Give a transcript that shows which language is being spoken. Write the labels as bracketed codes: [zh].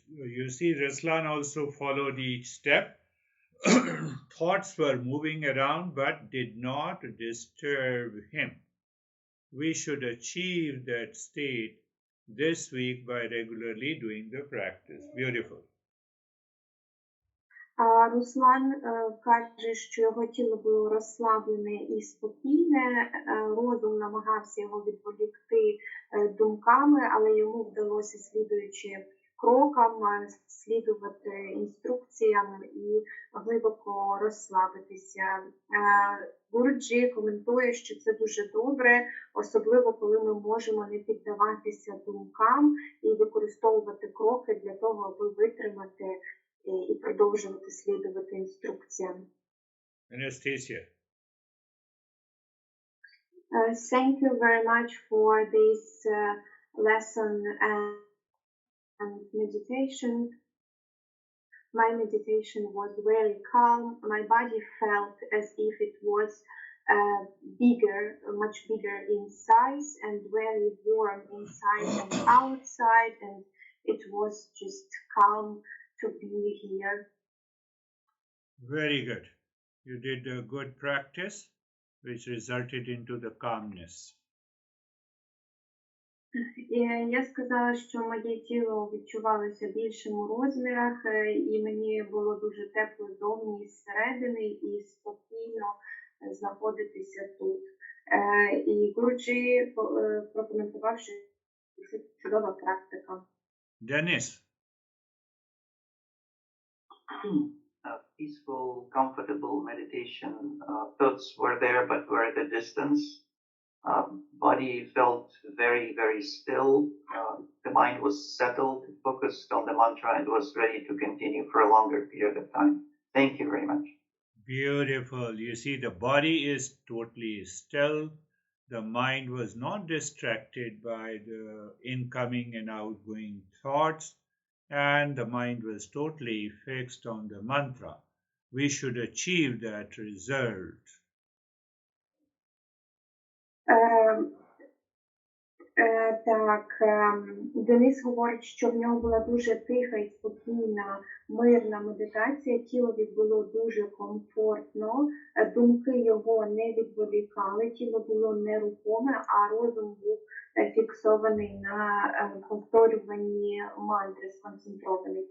[en] You see, Ruslan also followed each step. Thoughts were moving around but did not disturb him. We should achieve that state this week by regularly doing the practice. Beautiful. [uk] Руслан каже, що його тіло було розслаблене і спокійне, розум намагався його відволікти думками, але йому вдалося, слідуючи крокам, слідувати інструкціям і глибоко розслабитися. Гуруджі коментує, що це дуже добре, особливо коли ми можемо не піддаватися думкам і використовувати кроки для того, аби витримати і продовжувати слідувати інструкціям. [en] Anastasia. Thank you very much for this lesson and meditation. My meditation was very calm. My body felt as if it was bigger, much bigger in size and very warm inside and outside, and it was just calm to be here. Very good. You did a good practice, which resulted into the calmness. [uk] Я сказала, що моє тіло відчувалося більшим у розмірах, і мені було дуже тепло зовні і зсередини, і спокійно знаходитися тут. І Гуруджі прокоментував, що це чудова практика. [en] Dennis. Peaceful, comfortable meditation. Thoughts were there, but were at a distance. Body felt very, very still. The mind was settled, focused on the mantra, and was ready to continue for a longer period of time. Thank you very much. Beautiful. You see, the body is totally still. The mind was not distracted by the incoming and outgoing thoughts, and the mind was totally fixed on the mantra. We should achieve that result. [uk] Так, Денис говорить, що в нього була дуже тиха і спокійна, мирна медитація, тіло було дуже комфортно, думки його не відволікали, тіло було нерухоме, а розум був фіксований на повторюванні мантри, сконцентрований.